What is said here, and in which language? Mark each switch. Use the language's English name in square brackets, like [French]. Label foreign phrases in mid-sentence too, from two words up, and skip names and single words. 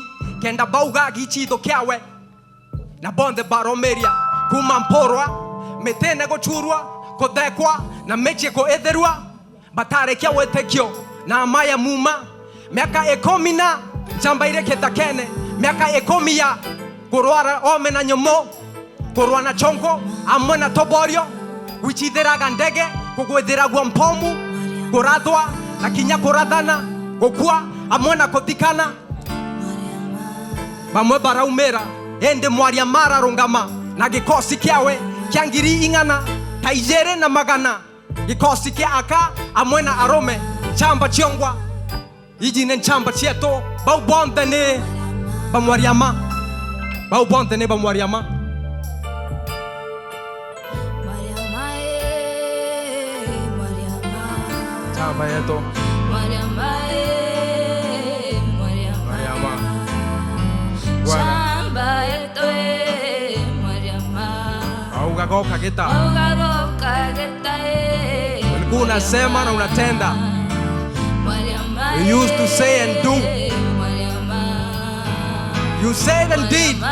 [Meru] kenda bauga gichitho kiawe na bonde baromeria kuma mporwa metene gochurwa kothekwa na meche ko etherwa batare kia wetekio na amaya muma miaka 10 na jambaire kithakene miaka 10 ya kurwara ome na nyomo kurwa na chongo amwe na toborio wichithiraga ndege kugwithiragwo mpomu kurathwa na kinya kurathana gukua amwe na kuthikana bamwe baraumera ende Mwariama ararungama na gikosi kiawe kia 100 taijere na magana gikosi kia aka amwe na arome chamba chiongwa iji ne chamba chieto bau bonde ne ba Mwariama bau bonde ne ba Mwariama chamba yeto Mwariama chamba yeto Mwariama auga goka geta [Swahili] ulikuwa unasema na unatenda. [English] You used to say and do. You said and did.